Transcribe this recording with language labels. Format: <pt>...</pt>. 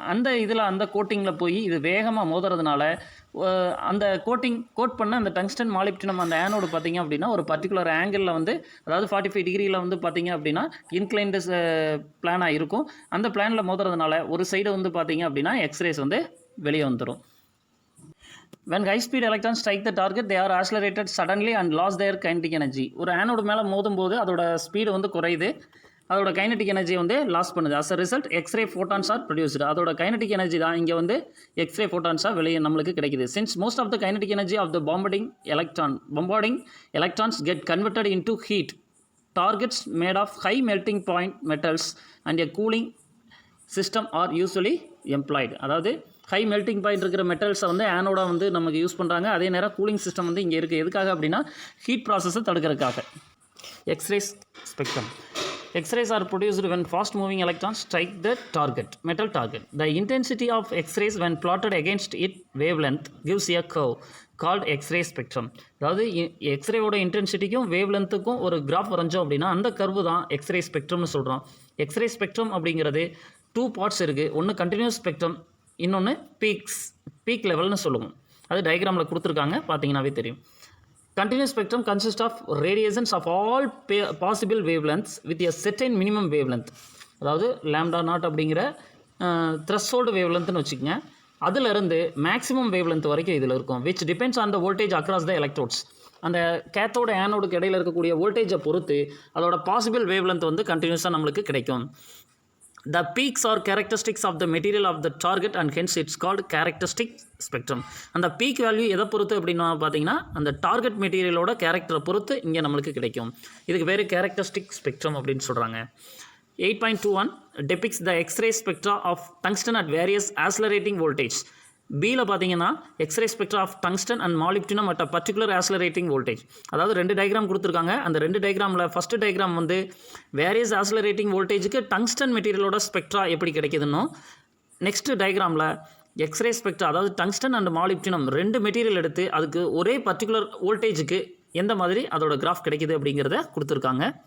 <ta>அந்த கோட்டிங்கில் போய் இது வேகமாக மோதுறதுனால அந்த கோட் பண்ண அந்த டங்ஸ்டன் மாலிப்டினம் அந்த ஆனோடு பார்த்திங்க அப்படின்னா ஒரு பர்டிகுலர் ஆங்கிளில் அதாவது 45 டிகிரியில் பார்த்திங்க அப்படின்னா இன்க்ளைன்டு பிளானாக இருக்கும். அந்த பிளானில் மோதுறதுனால ஒரு சைடு பார்த்திங்க அப்படின்னா எக்ஸ்ரேஸ் வெளியே வந்துடும்.</ta> <en>When high-speed electrons strike the target, they are accelerated suddenly and lost their kinetic energy.</en> <ta>ஒரு ஆனோடு மேலே மோதும்போது அதோட ஸ்பீடு குறையுது, அதோட கைனடிக் எனர்ஜி லாஸ் பண்ணுது.</ta> <en>As a result x ray photons are produced.</en> <ta>அதோட கைனடிக் எனர்ஜி தான் இங்கே எக்ஸ்ரே ஃபோட்டான்ஸாக வெளியே நம்மளுக்கு கிடைக்குது.</ta> <en>Since most of the kinetic energy of the bombarding electrons get converted into heat. Targets made of high melting point metals and a cooling system are usually employed.</en> <ta>அதாவது high melting point இருக்கிற மெட்டல்ஸை ஆனோடாக நமக்கு use பண்ணுறாங்க. அதே நேரம் cooling system இங்கே இருக்குது. எதுக்காக அப்படின்னா ஹீட் ப்ராசஸை தடுக்கிறதுக்காக. X-rays spectrum.</ta> <en>X-rays are produced when fast-moving electrons strike the metal target. The intensity of X-rays when plotted against its wavelength gives a curve called X-ray spectrum.</en> <ta>அதாவது எக்ஸ்ரேவோட இன்டென்சிட்டிக்கும் வேவ் லென்த்துக்கும் ஒரு graph வரைஞ்சோம் அப்படின்னா அந்த கர்வு தான் x ray ஸ்பெக்ட்ரம்னு சொல்கிறோம். X ray spectrum அப்படிங்கிறது 2 parts இருக்குது. ஒன்று continuous spectrum, இன்னொன்று பீக் லெவல்னு சொல்லுவோம். அது டயக்ராமில் கொடுத்துருக்காங்க, பார்த்தீங்கன்னாவே தெரியும்.</ta> <en>Continuous spectrum consists of radiations of all possible wavelengths with a certain minimum wavelength.</en> <ta>அதாவது lambda நாட் அப்படிங்கிற த்ரெஷ்ஹோல்டு வேவ்லென்த்னு வச்சுக்கோங்க. அதிலிருந்து மேக்ஸிமம் வேவ்லென்த் வரைக்கும் இதில் இருக்கும்.</ta> <en>which depends on the voltage across the electrodes.</en> <ta>அந்த கேத்தோட ஆனோடுக்கு இடையில் இருக்கக்கூடிய வோல்டேஜை பொறுத்து அதோட பாசிபிள் வேவ்லென்த் கண்டினியூஸாக நம்மளுக்கு கிடைக்கும்.</ta> <en>The peaks are characteristics of the material of the target and hence it's called characteristic spectrum.</en> <ta>அந்த பீக் வேல்யூ எதை பொறுத்து அப்படின்னா பார்த்தீங்கன்னா அந்த டார்கெட் மெட்டீரியலோட கேரக்டரை பொறுத்து இங்கே நம்மளுக்கு கிடைக்கும். இதுக்கு பேர் கேரக்டரிஸ்டிக் ஸ்பெக்ட்ரம் அப்படின்னு சொல்கிறாங்க.</ta> <en>8.21 depicts the X-ray spectra of tungsten at various accelerating voltage.</en> <ta>பியில் பார்த்தீங்கன்னா</ta> <en>X ray spectra of tungsten and molybdenum at a particular accelerating voltage.</en> <ta>அதாவது 2 டயக்ராம் கொடுத்துருக்காங்க. அந்த 2 டயக்ராமில் ஃபஸ்ட்டு டயக்ராம் வந்து வேரியஸ் ஆக்ஸலரேட்டிங் வோல்டேஜுக்கு டங்ஸ்டன் மெட்டீரியலோட ஸ்பெக்ட்ரா எப்படி கிடைக்குதுன்னோ, நெக்ஸ்ட்டு டயக்ராமில் எக்ஸ்ரே ஸ்பெக்ட்ரா அதாவது டங்ஸ்டன் அண்ட் மாலிப்டினம் 2 மெட்டீரியல் எடுத்து அதுக்கு ஒரே பர்டிகுலர் வோல்டேஜுக்கு எந்த மாதிரி அதோட கிராஃப் கிடைக்குது அப்படிங்கிறத கொடுத்துருக்காங்க.</ta>